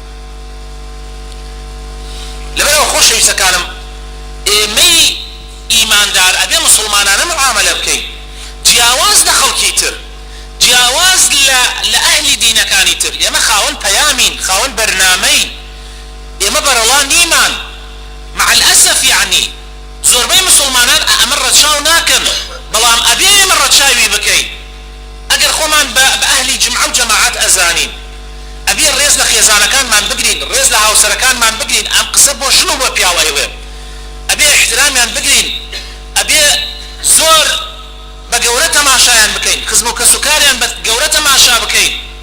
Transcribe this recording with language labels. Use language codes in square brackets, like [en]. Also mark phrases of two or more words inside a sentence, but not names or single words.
[ckb] لەبەرەوە خۆشەویستەکانم ئێمەی ئیماندار ئەبێ مسلمانانە معاملە بکەین جیاواز لە خەڵکی تر جیاواز لە ئەهلی دینەکانی تر ئێمە خاوەن پەیامین خاوەن بەرنامەین ئێمە بەرەڵا نیمان [ar] مع الأسف يعني [ckb] زۆربەی مسلمانان ئەمە ڕەچاو ناکەن بەڵام ئەبێ ئێمە ڕەچاوی بکەین ئەگەر خۆمان بە ئەهلی جمعە و جەماعەت ئەزانین ئەبێ ڕێز لە خێزانەکانمان بگرین ڕێز لە هاوسەرەکانمان بگرین ئەم قسە بۆ ژن و بۆ پیاو ئەیوێ ئەبێ احترامیان بگرین ئەبێ زۆر بە گەورە تەماشایان بکەین خزم و کەسوکاریان بە گەورە تەماشا بکەین